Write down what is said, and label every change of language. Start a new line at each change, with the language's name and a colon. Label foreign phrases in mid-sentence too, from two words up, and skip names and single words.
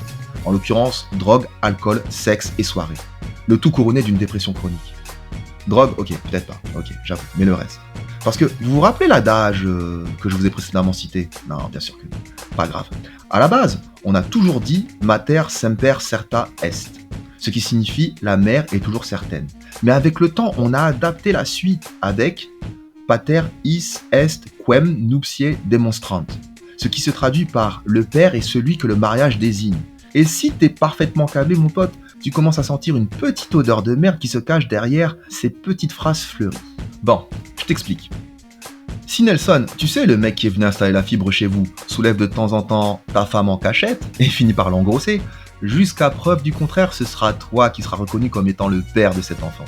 French: En l'occurrence, drogue, alcool, sexe et soirée. Le tout couronné d'une dépression chronique. Drogue, ok, peut-être pas, ok, j'avoue, mais le reste. Parce que vous vous rappelez l'adage que je vous ai précédemment cité? Non, bien sûr que non, pas grave. À la base, on a toujours dit «
Latin: mater semper certa est
French: », ce qui signifie « la mère est toujours certaine ». Mais avec le temps, on a adapté la suite avec «
Latin: pater is est quem nuptiae demonstrant »,
French: ce qui se traduit par « le père est celui que le mariage désigne ». Et si t'es parfaitement câblé, mon pote, tu commences à sentir une petite odeur de merde qui se cache derrière ces petites phrases fleuries. Bon, je t'explique. Si Nelson, tu sais le mec qui est venu installer la fibre chez vous, soulève de temps en temps ta femme en cachette et finit par l'engrosser, jusqu'à preuve du contraire, ce sera toi qui seras reconnu comme étant le père de cet enfant.